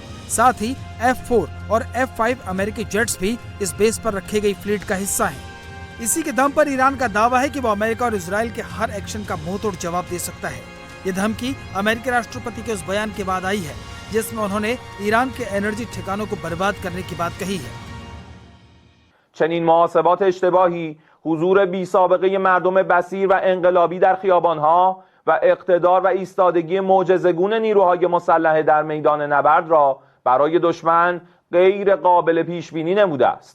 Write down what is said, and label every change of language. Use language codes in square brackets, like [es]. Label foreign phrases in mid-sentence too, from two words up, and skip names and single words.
[hi] साथ ही F4 और F5 अमेरिकी जेट्स भी इस बेस पर रखी गई फ्लीट का हिस्सा हैं। इसी के दम पर ईरान का दावा है कि वो अमेरिका और इजराइल के हर एक्शन का मुंहतोड़ जवाब दे सकता है। ये धमकी अमेरिकी राष्ट्रपति के उस बयान के बाद आई है जिसमें उन्होंने ईरान के एनर्जी ठिकानों को बर्बाद करने की बात कही है। [fa] چنین محاسبات اشتباهی حضور بی‌سابقه مردم بصیر و انقلابی در خیابان‌ها و اقتدار و ایستادگی معجزه‌گون نیروهای مسلح در میدان نبرد را برای دشمن غیر قابل پیش‌بینی نموده است.